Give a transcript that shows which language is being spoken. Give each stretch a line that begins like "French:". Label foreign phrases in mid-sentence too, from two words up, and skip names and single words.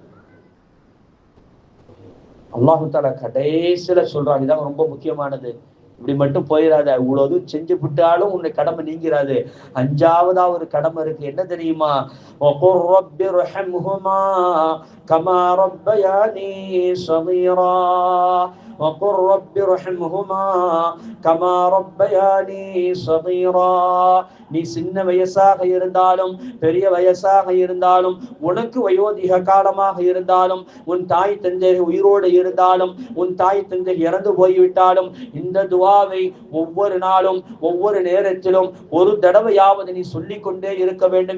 Arabic: الله تعالى
Tamil: கடைசியில சொல்றான், இதான் ரொம்ப முக்கியமானது. இப்படி மட்டும் போயிடாத, இவ்வளவு செஞ்சு விட்டாலும் உன்னை கடமை நீங்கிறாது. அஞ்சாவதா ஒரு கடமை இருக்கு, என்ன தெரியுமா?
Arabic: كما ربياني صغيرا وقل رب ارحمهما كما ربياني صغيرا.
Tamil: நீ சின்ன வயசாக இருந்தாலும் பெரிய வயசாக இருந்தாலும் உனக்கு வயோதிக காலமாக இருந்தாலும் உன் தாய் தந்தை உயிரோடு இருந்தாலும் உன் தாய் தந்தை இறந்து போய்விட்டாலும் இந்த துஆவை ஒவ்வொரு நாளும் ஒவ்வொரு நேரத்திலும் ஒரு தடவையாவது நீ சொல்லிக் கொண்டே இருக்க வேண்டும்.